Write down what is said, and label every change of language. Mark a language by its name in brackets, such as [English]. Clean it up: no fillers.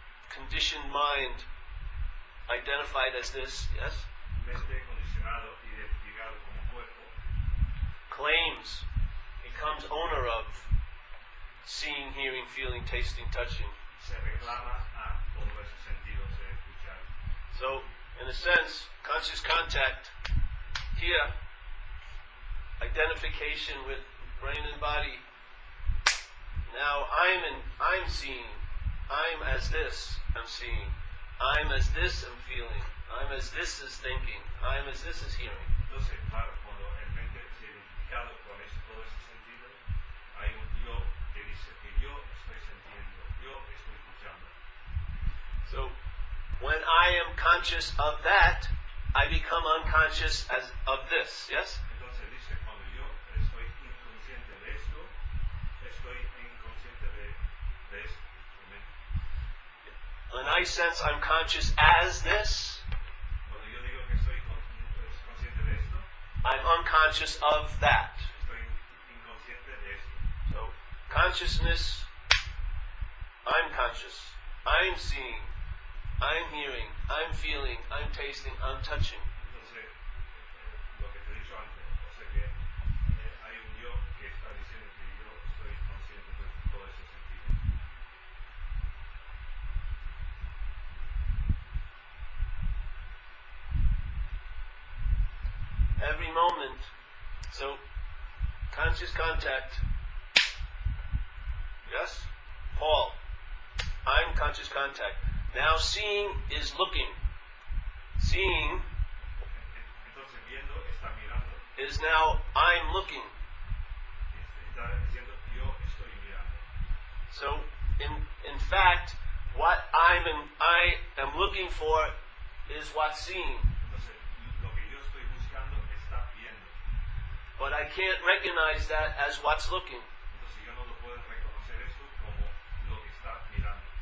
[English] Conditioned mind, identified as this, yes? [Spanish] Mente condicionado, identificado como cuerpo. [English] Claims, becomes owner of seeing, hearing, feeling, tasting, touching. [Spanish] Se reclama a todos esos sentidos de escuchar. [English] So, in a sense, conscious contact here, identification with brain and body. Now I'm seeing. I'm as this, I'm seeing. I'm as this, I'm feeling. I'm as this is thinking. I'm as this is hearing. [Spanish] Entonces, claro, cuando el mente se ha identificado con todos esos sentidos, hay un yo que dice que yo estoy sintiendo, yo estoy escuchando. [English] So, when I am conscious of that, I become unconscious of this, yes? [Spanish] Entonces dice, cuando yo estoy inconsciente de esto, estoy inconsciente de esto. [English] When I sense I'm conscious as this, [Spanish] Cuando yo digo que estoy consciente de esto, [English] I'm unconscious of that. [Spanish] estoy inconsciente de esto. [English] So, consciousness, I'm conscious, I'm seeing, I'm hearing, I'm feeling, I'm tasting, I'm touching. [Spanish] Entonces, lo que te he dicho antes, o sea que hay un yo que está diciendo que yo estoy consciente de todo ese sentido. [English] Every moment, so conscious contact, yes? Paul, I'm conscious contact. Now seeing is looking. Seeing [Spanish] Entonces, viendo está mirando, [English] is now I'm looking. [Spanish] está diciendo yo estoy mirando. [English] So, in fact, what I am looking for is what's seeing. [Spanish] Entonces, lo que yo estoy buscando está viendo. [English] But I can't recognize that as what's looking. [Spanish] Entonces, yo no lo puedo reconocer esto como lo que está mirando.